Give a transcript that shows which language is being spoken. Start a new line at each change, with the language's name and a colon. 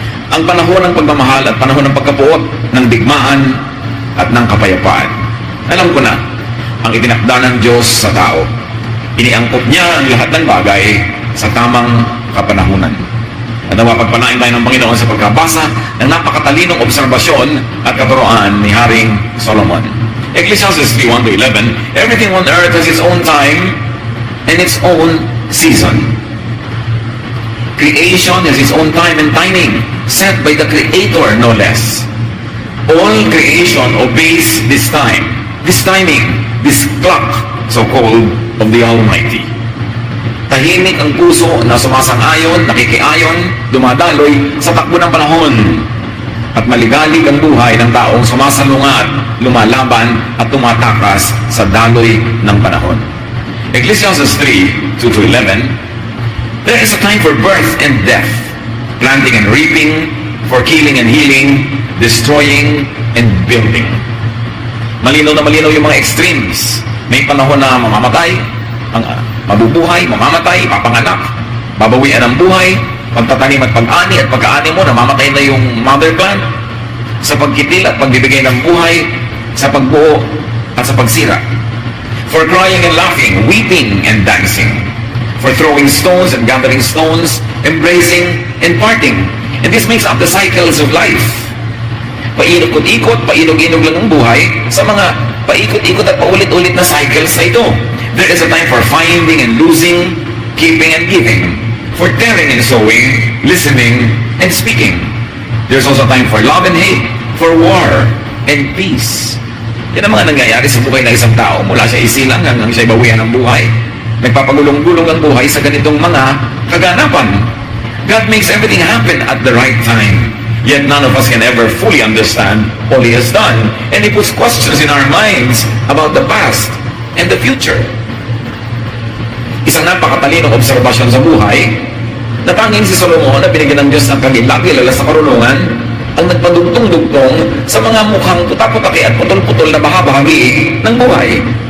Filipino: Ang panahon ng pagmamahal at panahon ng pagkapuot, ng digmaan at ng kapayapaan. Alam ko na, ang itinakda ng Diyos sa tao. Iniangkop niya ang lahat ng bagay sa tamang kapanahunan. At nawapagpanain tayo ng Panginoon sa pagkabasa ng napakatalinong obserbasyon at katuroan ni Haring Solomon.
English: Ecclesiastes 3:1-11, everything on earth has its own time and its own season. Creation has its own time and timing, set by the Creator, no less. All creation obeys this time, this timing, this clock, so-called, of the Almighty.
Filipino: Tahimik ang puso na sumasang-ayon, nakikiayon, dumadaloy sa takbo ng panahon. At maligalig ang buhay ng taong sumasalungat, lumalaban at tumatakas sa daloy ng panahon.
English: Ecclesiastes 3:2-11, there is a time for birth and death, planting and reaping, for killing and healing, destroying and building.
Filipino: Malinaw na malinaw yung mga extremes. May panahon na mamamatay, mabubuhay, mamamatay, papanganak, babawian ang buhay, pagtatanim at pag-ani at pagkaani mo, namamatay na yung mother plant, sa pagkitil at pagbibigay ng buhay, sa pagbuo at sa pagsira.
English: For crying and laughing, weeping and dancing, for throwing stones and gathering stones, embracing and parting. And this makes up the cycles of life.
Filipino: Paikot-ikot, painog-inog lang ang buhay sa mga paikot-ikot at paulit-ulit na cycles na ito.
English: There is a time for finding and losing, keeping and giving, for tearing and sowing, listening and speaking. There's also time for love and hate, for war and peace.
Filipino: Yan ang mga nangyayari sa buhay ng isang tao mula siya isilang hanggang siya bawian ng buhay. Nagpapagulong-gulong ang buhay sa ganitong mga kaganapan.
English: God makes everything happen at the right time. Yet none of us can ever fully understand all He has done. And He puts questions in our minds about the past and the future.
Filipino: Isang napakatalinong obserbasyon sa buhay na tanging si Solomon na binigyan ng Diyos ng kagilagi-lala sa karunungan ang nagpadugtong-dugtong sa mga mukhang putak-putaki at putol-putol na bahagi ng buhay.